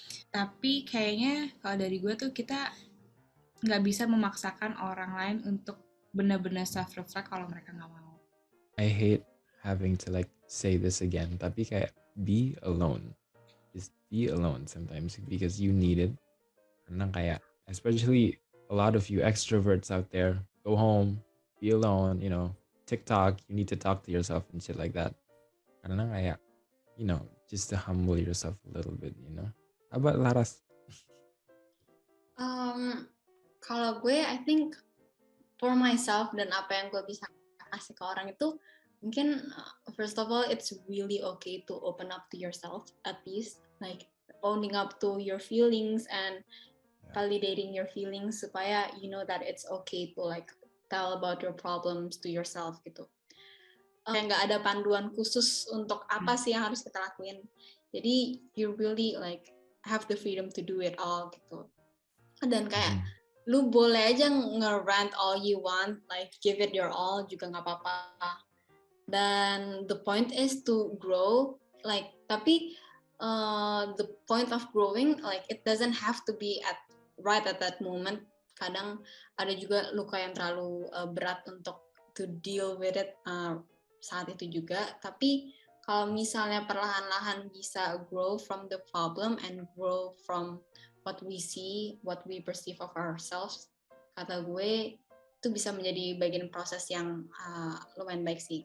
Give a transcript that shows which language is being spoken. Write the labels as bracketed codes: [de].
[id] Tapi kayaknya kalau dari gue tuh kita nggak bisa memaksakan orang lain untuk benar-benar self-reflect kalau mereka nggak mau. [en] I hate having to like say this again, [id] tapi kayak [en] be alone. Just be alone sometimes because you need it. [id] Karena kayak, [en] especially a lot of you extroverts out there, go home, be alone, you know, TikTok, you need to talk to yourself and shit like that. [id] Karena kayak, [en] you know, just to humble yourself a little bit, you know. How about Laras? [id] Kalau gue, [en] I think for myself [id] dan apa yang gue bisa kasih ke orang itu, mungkin [en] first of all, it's really okay to open up to yourself, at least like owning up to your feelings and validating your feelings, [id] supaya [en] you know that it's okay to like tell about your problems to yourself gitu. [id] Kayak nggak ada panduan khusus untuk apa sih yang harus kita lakuin. [en] Jadi you really like have the freedom to do it all gitu. [id] Dan kayak lu boleh aja nge-rant [en] all you want, like give it your all [id] juga nggak apa-apa. [en] Dan the point is to grow, like Tapi the point of growing, like it doesn't have to be right at that moment. [id] Kadang ada juga luka yang terlalu berat untuk [en] to deal with it [id] saat itu juga. Tapi kalau misalnya perlahan-lahan bisa [en] grow from the problem and grow from what we see, what we perceive of ourselves, [id] kata gue itu bisa menjadi bagian proses yang lumayan baik sih.